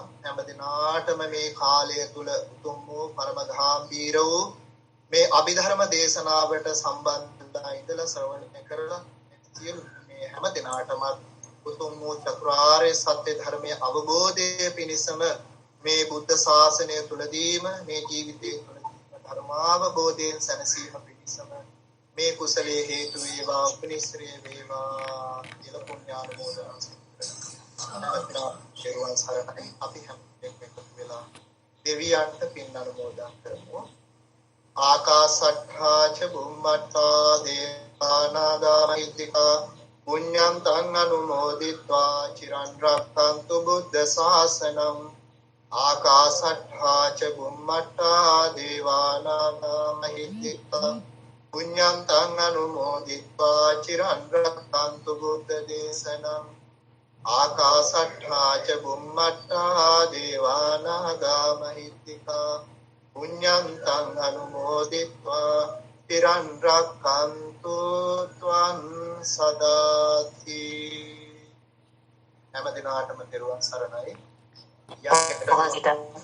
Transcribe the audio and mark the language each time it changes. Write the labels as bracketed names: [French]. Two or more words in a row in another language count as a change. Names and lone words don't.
[Sinhala] හැම දිනාටම මේ කාලය තුල උතුම් වූ පරම ගාම්භීර වූ මේ අභිධර්ම දේශනාවට සම්බන්ධ ඉඳලා ශ්‍රවණය කරලා සියලු මේ හැම දිනාටම උතුම් වූ චතුරාර්ය සත්‍ය ධර්මයේ අවබෝධය පිණිසම මේ බුද්ධ ශාසනය තුලදීම මේ ජීවිතයේ තුලදීම ධර්මාවබෝධයෙන් සැනසීම පිණිසම මේ කුසලයේ හේතු වේවා උපනිශ්‍රේ වේවා කියලා පුණ්‍යානුමෝදනා කරනවා. ශිරුවන් සරණයි අපි හැම එකතු වෙලා දෙවියන්ට පින් අනුමෝදන් කරමු. [Pali] ආකාශට්ඨා ච බුම්මට්ඨා දේවානාගා මහිත්‍තිකා පුඤ්ඤන්තං අනුමෝදිत्वा චිරන් රක්ඛන්තු බුද්ධ ශාසනං. ආකාශට්ඨා ච බුම්මට්ඨා දේවානාගා මහිත්‍තිකා පුඤ්ඤන්තං අනුමෝදිत्वा චිරන් රක්ඛන්තු බුද්ධ දේශනං. ආකාශට්ඨා ච බුම්මට්ඨා දේවානාගා මහිත්‍තිකා පුඤ්ඤන්තං අනුමෝදිत्वा චිරන් රක්ඛන්තු ත්වං සදාති. [Sinhala] හැම දිනාටම තෙරුවන් සරණයි. යම්